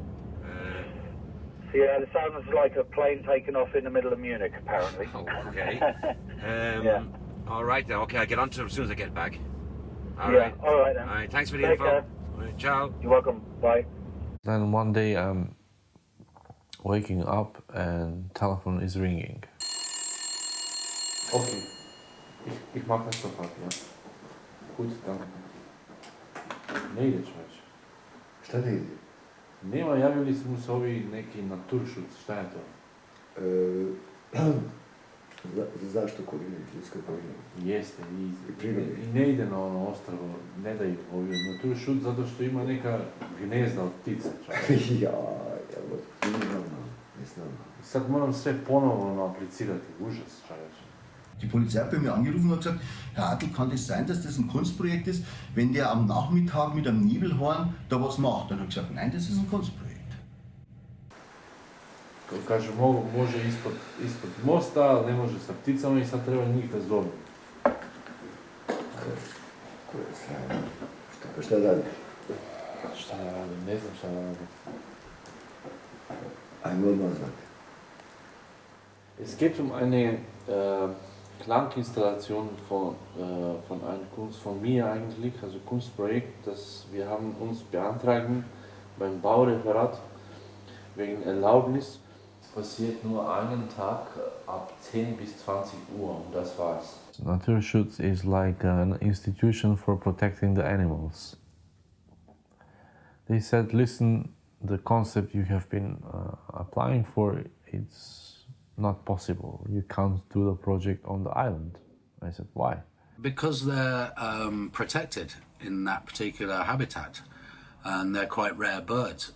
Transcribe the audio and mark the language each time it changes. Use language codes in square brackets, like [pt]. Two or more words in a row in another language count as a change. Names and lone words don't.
[en] So yeah, it sounds like a plane taking off in the middle of Munich, apparently. Oh, okay. Yeah. All right, then. Okay, I'll get on to it as soon as I get back. All Yeah, right. all right then. All right. Thanks for the Take info. care. All right, ciao. You're welcome. Bye. Then one day I'm waking up and telephone is ringing. [de] Okay, ich mache das sofort, ja. Gut, danke. [bs] Ne ide čovječe. Šta ne ide? Nema, javili smo se ovi neki naturšuc, šta je to? Zašto korine, ljudska korina? Jeste, i ne ide na ono ostrvo, ne daju ovi naturšuc zato što ima neka gnezda od ptice, čovječe. Evo, ne znam. Sad moram sve ponovno aplicirati, užas, čovječe. [de] Die Polizei hat bei mir angerufen und hat gesagt, Herr Adl, kann das sein, dass das ein Kunstprojekt ist, wenn der am Nachmittag mit einem Nebelhorn da was macht? Dann habe ich gesagt, nein, das ist ein Kunstprojekt. [bs] Kaže, može ispod mosta, ali ne može sa pticama i sad treba njih da zove. To je sranje. Šta radi? Šta da radim, ne znam šta da radim. Ajmo odmah znati. [de] Es geht um eine Klanginstallation von einem von mir eigentlich, also Kunstprojekt, das wir haben uns beantragen beim Baureferat wegen Erlaubnis. Es passiert nur einen Tag ab 10 bis 20 Uhr und das war's. [en] Naturschutz is like an institution for protecting the animals. They said, listen, the concept you have been applying for, it's not possible. You can't do the project on the island. I said, why? Because they're protected in that particular habitat, and they're quite rare birds.